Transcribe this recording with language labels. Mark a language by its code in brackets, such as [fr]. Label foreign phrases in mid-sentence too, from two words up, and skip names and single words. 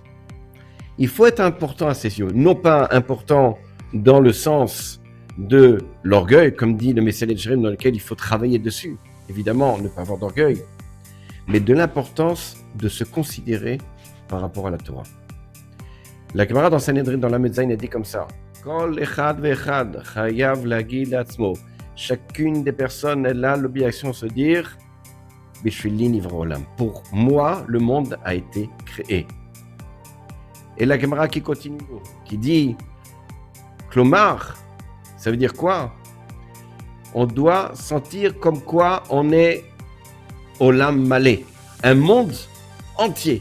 [fr] Il faut être important à ses yeux, non pas important dans le sens de l'orgueil, comme dit le Messiah de Jérémie, dans lequel il faut travailler dessus, évidemment, ne pas avoir d'orgueil, mais de l'importance de se considérer par rapport à la Torah. La Gemara dans Sanhedrin, dans la Medzaïn, elle dit comme ça: [he] כל אחד ואחד חייב להגיד עצמו. [fr] Chacune des personnes, elle a l'obligation de se dire [he] בשבילי נברא עולם. [fr] Pour moi, le monde a été créé. Et la Gemara qui continue, qui dit Klomar, ça veut dire quoi? On doit sentir comme quoi on est [he] עולם מלא, [fr] un monde entier.